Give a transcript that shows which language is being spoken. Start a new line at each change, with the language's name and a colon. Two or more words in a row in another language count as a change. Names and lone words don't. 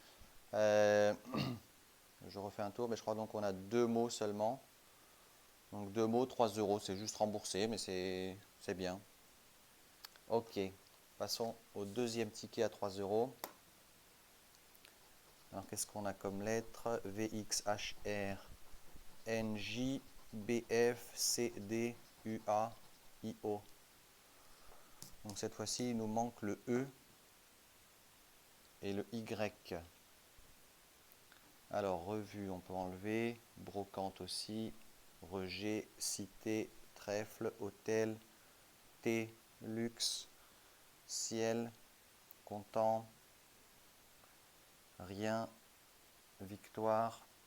French: Je refais un tour, mais je crois donc qu'on a deux mots seulement. Donc deux mots, 3 euros, c'est juste remboursé, mais c'est bien. Ok, passons au deuxième ticket à 3 euros. Alors qu'est-ce qu'on a comme lettre? V, X, H, R, N, J, B, F, C, D, U, A, I, O. Donc cette fois-ci, il nous manque le E et le Y. Alors, revue, on peut enlever. Brocante aussi. Rejet, cité, trèfle, hôtel, thé, luxe, ciel, content, rien, victoire.